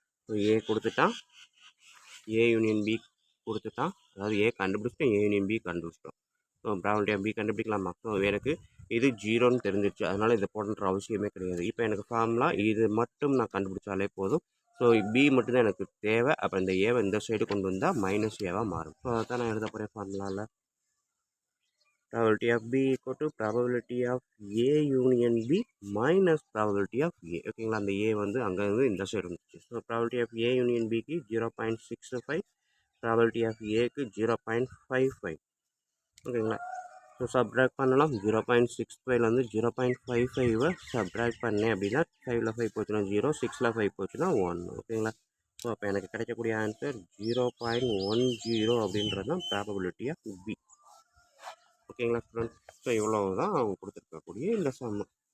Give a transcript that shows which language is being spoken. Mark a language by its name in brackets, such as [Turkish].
[Tamil] So ஏ கொடுத்துட்டான், A union B கொடுத்துட்டான், அதாவது ஏ கண்டுபிடிச்சிட்டோம், ஏ யூனியன் பி கண்டுபிடிச்சிட்டோம். So probability of B கண்டுபிடிக்கலாமா. So எனக்கு இது 0ன்னு தெரிஞ்சிருச்சு, அதனால் இதை போடன்ற அவசியமே கிடையாது. இப்போ எனக்கு ஃபார்முலா இது மட்டும் நான் கண்டுபிடிச்சாலே போதும். ஸோ பி மட்டும்தான் எனக்கு தேவை. அப்போ இந்த ஏவை இந்த சைடு கொண்டு வந்தால் மைனஸ் ஏவாக மாறும். ஸோ அதை தான் நான் எழுத போகிறேன் ஃபார்முலாவில். [English] Probability of B equal to probability of A union B minus probability of A. [Tamil] ஓகேங்களா, அந்த A வந்து அங்கேருந்து இந்த சைடு வந்துச்சு. [English] So probability of A union Bக்கு 0.65, probability of Aக்கு 0.55. [Tamil] ஓகேங்களா, ஸோ சப்ட்ராக்ட் பண்ணலாம். 0.65லேருந்து 0.55 சப்ட்ராக்ட் பண்ணேன் அப்படின்னா 5ல் 5 போச்சுன்னா 0, 6ல் 5 போச்சுன்னா 1. ஓகேங்களா, ஸோ அப்போ எனக்கு கிடைக்கக்கூடிய ஆன்சர் 0.10 அப்படின்றது தான் ப்ராபபிலிட்டி ஆஃப் பி. ஓகேங்களா ஸ்டூடெண்ட், ஸோ இவ்வளோ தான் அவங்க கொடுத்துருக்கக்கூடிய இந்த சம்மு.